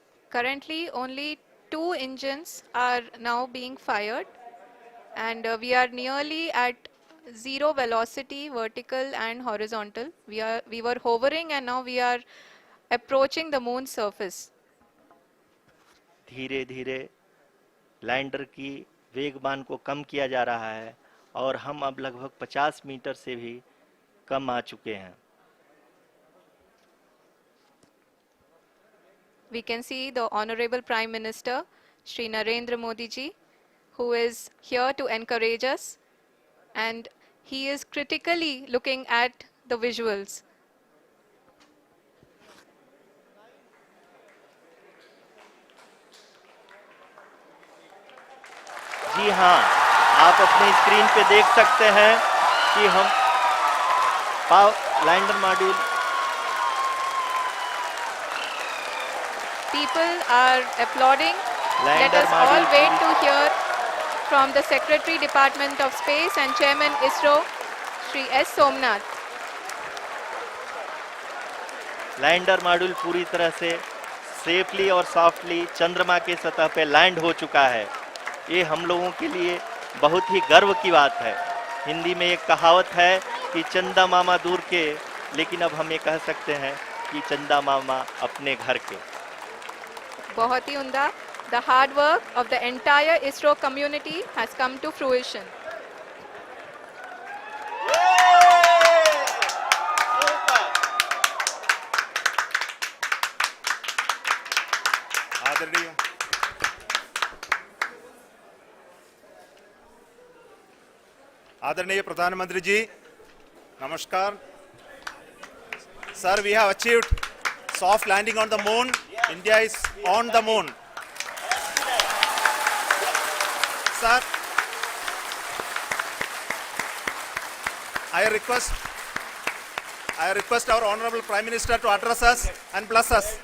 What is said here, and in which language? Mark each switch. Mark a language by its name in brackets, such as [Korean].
[English] Currently, only 2 engines are now being fired, and we are nearly at zero velocity, vertical and horizontal. We were hovering, and now we are approaching the moon's surface. [Hindi] धीरे धीरे lander की वेगमान को कम किया जा रहा है और हम अब लगभग 50 मीटर से भी कम आ चुके हैं। [English] We can see the Honorable Prime Minister, Shri Narendra Modi ji, who is here to encourage us, and he is critically looking at the visuals. [Hindi] जी हाँ, आप अपने स्क्रीन पे देख सकते हैं कि हम lander module [English] People are applauding. Let [Hindi] lander [English] us all [Hindi] module [English] wait to hear from the Secretary Department of Space and Chairman ISRO, Shri S. Somnath. [Hindi] Lander module पूरी तरह से सेफली और सॉफ्टली चंद्रमा के सतह पे लैंड हो चुका है। ये हम लोगों के लिए बहुत ही गर्व की बात है। हिंदी में एक कहावत है कि चंदा मामा दूर के, लेकिन अब हम ये कह सकते हैं कि चंदा मामा अपने घर के। बहुत ही उम्दा. [English] The hard work of the entire ISRO community has come to fruition. [Hindi] आदरणीय आदरणीय प्रधानमंत्री जी, नमस्कार। [English] Sir, we have achieved soft landing on the moon. India is on the moon. Sir, I request our Honorable Prime Minister to address us and bless us.